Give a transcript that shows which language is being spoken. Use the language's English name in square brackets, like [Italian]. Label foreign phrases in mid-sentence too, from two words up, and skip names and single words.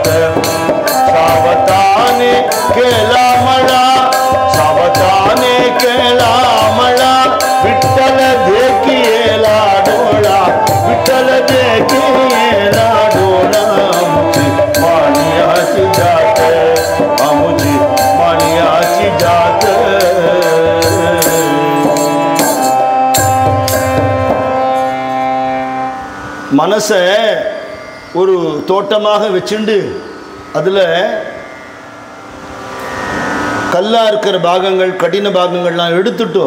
[Marathi] सावताने केला मळा, सावताने केला मळा. विठ्ठल देखियेला डोळा, विठ्ठल देखियेला डोळा. आमची मालियाची जात, आमची मालियाची जात. [Tamil] மனசை ஒரு தோட்டமாக வச்சுண்டு அதில் கல்லாக இருக்கிற பாகங்கள், கடின பாகங்கள்லாம் எடுத்துட்டோம்.